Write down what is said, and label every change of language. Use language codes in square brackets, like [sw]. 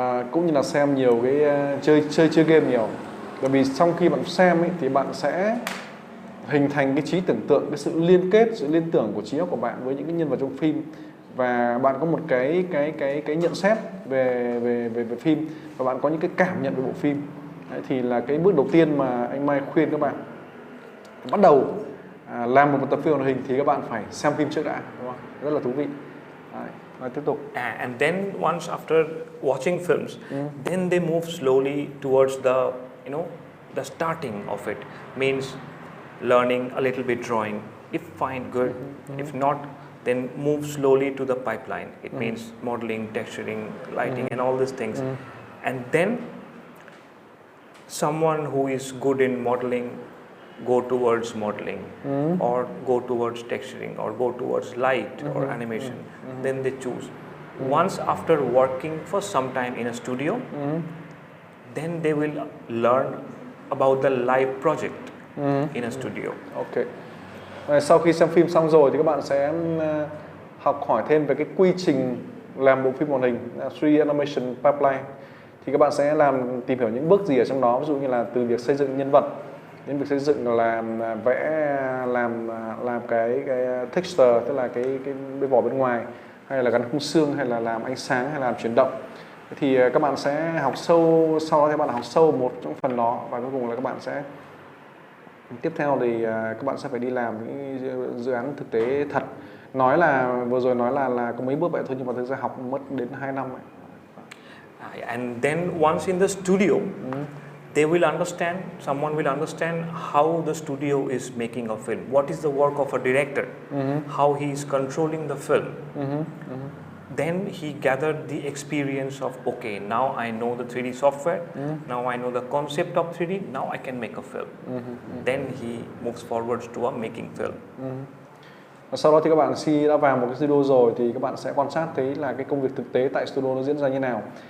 [vi] Cũng như là xem nhiều cái chơi game nhiều. Bởi vì trong khi bạn xem thì bạn sẽ hình thành cái trí tưởng tượng, cái sự liên kết, sự liên tưởng của trí óc của bạn với những cái nhân vật trong phim, và bạn có một cái nhận xét về phim, và bạn có những cái cảm nhận về bộ phim. Đấy, thì là cái bước đầu tiên mà anh Mai khuyên các bạn bắt đầu làm một tập phim hoạt hình thì các bạn phải xem phim trước đã, đúng không? Rất là thú vị. Đấy, tiếp tục. [en] And then once after watching films, then they move slowly towards the starting of it. Means learning a little bit drawing. If fine, good. If not, then move slowly to the pipeline. It means modeling, texturing, lighting, and all these things. And then someone who is good in modeling go towards modeling, or go towards texturing, or go towards light or animation. Then they choose. Once after working for some time in a studio, then they will learn about the live project in a studio. Ok. [vi] Sau khi xem phim xong rồi thì các bạn sẽ học hỏi thêm về cái quy trình làm bộ phim hoạt hình, [en] 3D animation pipeline. [vi] Thì các bạn sẽ tìm hiểu những bước gì ở trong đó, ví dụ như là từ việc xây dựng nhân vật, đến việc xây dựng là vẽ, làm cái texture, tức là cái vỏ bên ngoài, hay là gắn khung xương, hay là làm ánh sáng, hay là làm chuyển động. Thì các bạn sẽ học sâu, sau đó thì các bạn học sâu một trong phần đó, và cuối cùng là các bạn sẽ tiếp theo thì các bạn sẽ phải đi làm những dự án thực tế thật. Nói là vừa rồi nói là có mấy bước vậy thôi, nhưng mà thực ra học mất đến 2 năm ấy. [en] And then once in the studio, they will understand, someone will understand how the studio is making a film, what is the work of a director, how he is controlling the film. Then he gathered the experience of, okay, now I know the 3D software, now I know the concept of 3D, now I can make a film. Then he moves forwards to a making film. [vi] Và sau đó thì các bạn khi đã vào một cái studio rồi thì các bạn sẽ quan sát thấy là cái công việc thực tế tại studio nó diễn ra như nào.